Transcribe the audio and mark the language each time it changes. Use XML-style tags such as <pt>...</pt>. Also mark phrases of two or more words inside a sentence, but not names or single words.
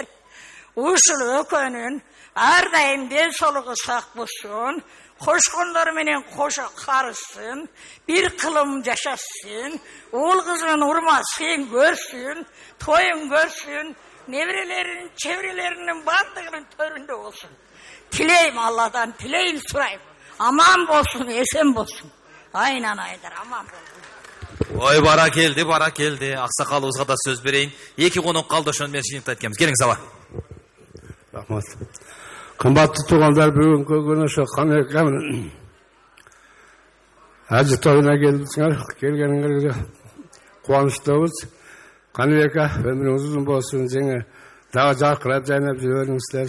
<ky>Ушул өкөнүн ар дайым ден солугу сак болсун, кошкондор менен кошо карысын, бир кылым жашасын, уул кызынын урмасын көрсүн, тоюн көрсүн, неберелеринин, чеберелеринин бардыгынын төрүндө болсун. Tileyim Allah'tan, tileyim surayım. Aman bolsun, esen bolsun. Aynen aydır, aman bolsun. Ой, бара келди. Аксакалыбызга да сөз берейин. Эки конок калды, ошону менен жыйынтып айтканбыз. Келиңиз аба. Рахмат. Кымбаттуу туугандар, бүгүнкү күнү ошо Каныбек ажы тоюна келипсиңер. Келгениңерге кубанычтабыз. Каныбек өмүрүңүз узун болсун, жеңе дагы жаркырап жайнап жүрө бериңиздер.</ky>